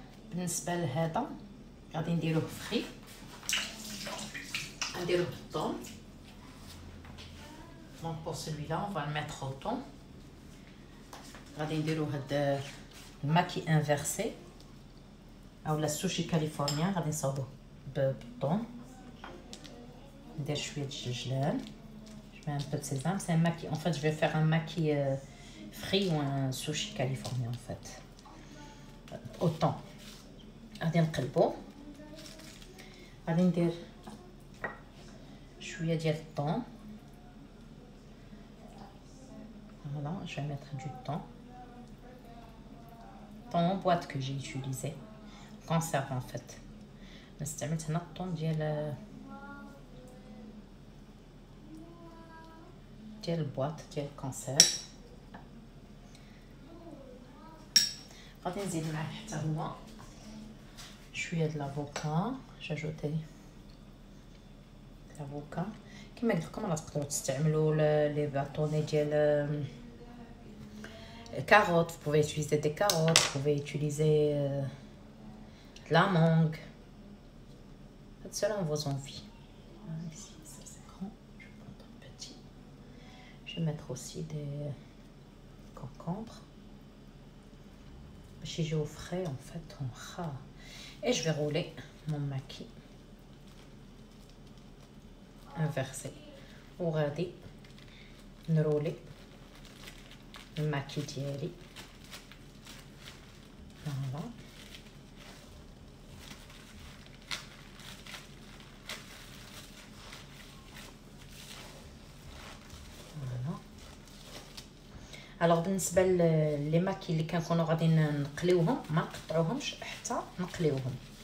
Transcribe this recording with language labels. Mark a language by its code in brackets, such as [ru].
[ar] بالنسبه لهذا غادي نديروه فري، نديروه بالطون. [fr] دونك بور celui-là on va le mettre au thon. [ar] غادي نديرو هاد الماكي انفيرسي اولا السوشي كاليفورنيا، غادي نصاوبوه بالطون. ندير شويه الجلجلان، [fr] je mets un peu de sésame. C'est un maquis, en fait je vais faire un maquis frit ou un sushi californien en fait au thon. [ar] غادي نقلبو، غادي ندير شويه ديال الطون. [fr] Voilà, je vais mettre du thon en boîte que j'ai utilisé, conserve en fait. [ar] نستعملت هنا الطون ديال البواط ديال الكونسيرف. غادي نزيد معاه حتى هو شويه د لافوكا. [fr] جاجوتي لافوكا [ar] كما قلت لكم راه تقدروا تستعملوا لي باطوني ديال [fr] carottes, vous pouvez utiliser des carottes, vous pouvez utiliser de la mangue, selon vos envies. Ici ça c'est grand, je vais prendre un petit. Je vais mettre aussi des concombres. Si j'ai au frais en fait on ras. Et je vais rouler mon maquis inversé. [ar] وغادي نرولي الماكي ديالي. فوالا الوغ بالنسبه لي ماكي اللي كنكونوا غادي نقليوهم ما نقطعوهمش حتى نقليوهم.